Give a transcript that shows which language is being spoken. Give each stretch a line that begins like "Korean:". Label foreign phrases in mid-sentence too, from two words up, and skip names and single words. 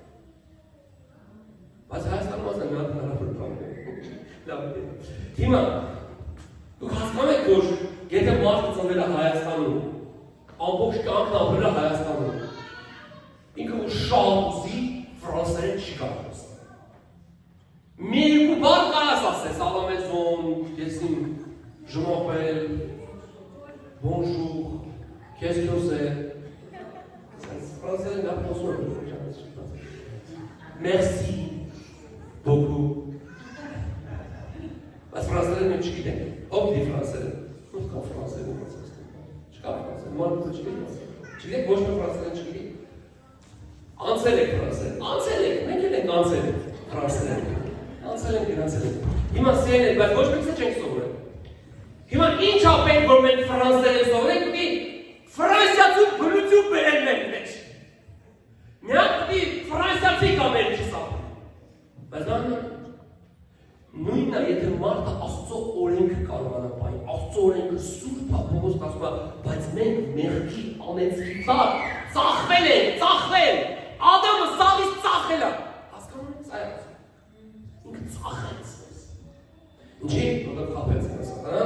Armenian: Բայց Հայաստանում ասեն նա հնարավոր բան է։ Լավ է։ Հիմա դուք հասկանում եք, որ եթե մարդը ծնվել է Հայաստանում, ամբողջ կյանքն ապրել է Հայաստանում, ինքը որ շատ ուզի ֆրանսերեն չի կարող խոսել։ Մի երկու բառ կարաս ասես,
French: à la maison, je m'appelle, bonjour, qu'est-ce que c'est? Français, la personne. Merci beaucoup. Parce que français, ne sais pas. Hop, les français. Je ne sais pas français. Je ne sais pas français. Moi, je ne sais pas. Tu sais, moi, je ne sais pas français. Je ne sais pas. Anselek français. Anselek. Mais quel est Anselek français?
Armenian: Անցել են։ Հիմա սերն է, բայց ոչ մեկը չենք սովորել։ Հիմա ինչ ապենք, որ մենք ֆրանսերեն սովորենք, պիտի ֆրանսիացու բնություն բերեն մեր մեջ։ Միակ պիտի ֆրանսիացի կա մեր չսապում։ Բայց դա նույնն է, եթե մարդը Աստծո օրենքը կարողանա պահել, Աստծո օրենքը սուրբ է, Պողոս ասում է, բայց մենք մեղքի անեծքի տակ ծախվել ենք, ծախվել։ Ադամը սաղից ծախել է։ Հասկանում եք, սա է։ Ծախեց ես։ Ինչի՞, որտեղ խապեց ես, հա?